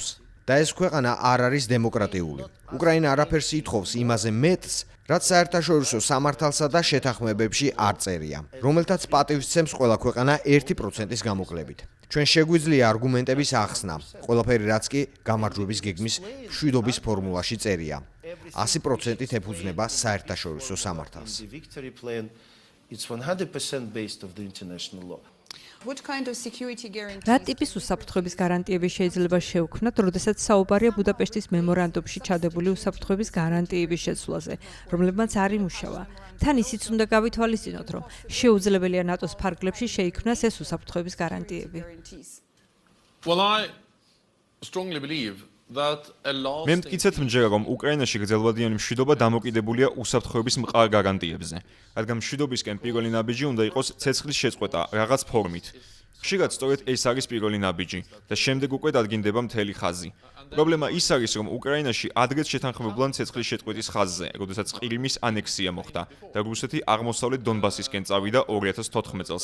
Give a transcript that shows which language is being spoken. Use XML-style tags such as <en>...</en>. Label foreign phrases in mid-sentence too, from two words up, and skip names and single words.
<ka>და ეს ქვეყანა არ არის დემოკრატიული. უკრაინა არაფერს ითხოვს იმაზე მეტს, რაც საერთაშორისო სამართალსა და შეთანხმებებში არ წერია, რომელთაც პატივისცემს ყველა ქვეყანა 1%-ის გამოკლებით. ჩვენ შეგვიძლია არგუმენტების ახსნა, ყველაფერი რაც კი გამარჯვების გეგმის მშვიდობის ფორმულაში წერია. 100%-ით ეფუძნება საერთაშორისო სამართალს.</ka> <en>It's 100% based of the international law.</en> <ka>რა ტიპის უსაფრთხოების გარანტიები შეიძლება შევქმნათ, როდესაც საუბარია ბუდაპეშტის მემორანდუმში ჩადებული უსაფრთხოების გარანტიების შეცვლაზე, რომლებმაც არ იმუშავა. თან ისიც უნდა გავითვალისწინოთ, რომ შეუძლებელია ნატოს ფარგლებში შეიქმნას ეს უსაფრთხოების გარანტიები.</ka> <en>Well, I strongly believe that a law</en> <ka>მე მტკიცეთ მჯერა, რომ უკრაინაში გრძელვადიანი მშვიდობა დამოკიდებულია უსაფრთხოების მყარ გარანტიებზე, რადგან მშვიდობისკენ პირველი ნაბიჯი უნდა იყოს ცეცხლის შეწყვეტა რაღაც ფორმით. ხშირად სწორედ ეს არის პირველი ნაბიჯი და შემდეგ უკვე დადგინდება მთელი ხაზი. პრობლემა ის არის, რომ უკრაინაში ადრეც შეთანხმებულან ცეცხლის შეწყვეტის ხაზზე, როდესაც ყირიმის ანექსია მოხდა და რუსეთი აღმოსავლეთ დონბასისკენ წავიდა 2014 წელს.</ka>